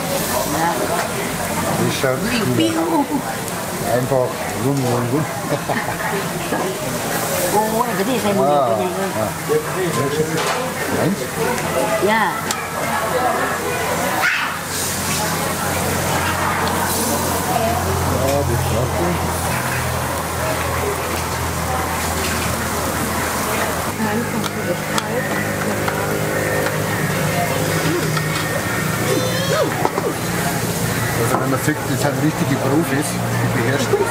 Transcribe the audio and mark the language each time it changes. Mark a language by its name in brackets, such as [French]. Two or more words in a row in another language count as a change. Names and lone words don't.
[German] Das schaut gut aus. Einfach rum. [Vietnamese] Ôi, cái gì xay mùi À, cái này ơi. [German] Eins? [Vietnamese] Dạ. [German] Ja, das klappt gut. Also wenn man sieht, das sind richtige Profis, die beherrschen das.